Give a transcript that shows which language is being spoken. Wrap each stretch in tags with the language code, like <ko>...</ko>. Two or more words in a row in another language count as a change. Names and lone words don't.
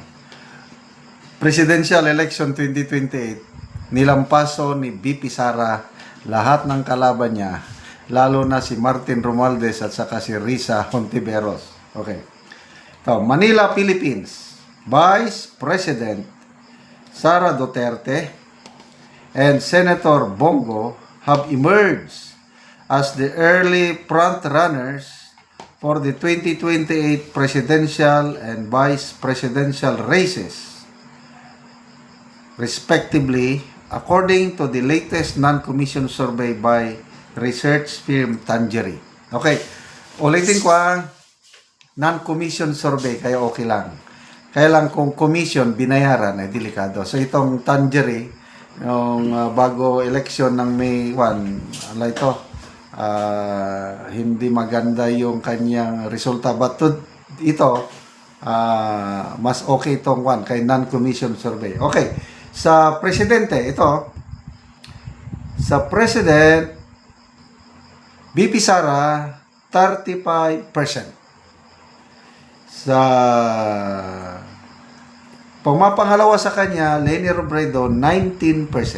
<en>Presidential Election 2028,</en> <tl>nilampaso ni BP Sara lahat ng kalaban niya, lalo na si Martin Romualdez at saka si Risa Hontiveros.</tl> <en>Okay. So, Manila, Philippines. Vice President Sara Duterte and Senator Bongo have emerged as the early front-runners for the 2028 presidential and vice presidential races, respectively, according to the latest non-commissioned survey by research firm Tangery.</en> <tl>Okay, ulitin ko ang</tl> <en>non-commissioned survey,</en> <tl>kaya okay lang. Kaya lang kung commission, binayaran, ay delikado. So itong Tangery, yung bago election ng May 1, ano ito, hindi maganda yung kanyang resulta. But ito, mas okay itong one, kay</tl> <en>non-commissioned survey.</en> <tl>Okay, sa presidente, ito, sa president, BP Sara, 35%. Sa pumapangalawa sa kanya, Leni Robredo, 19%.</tl>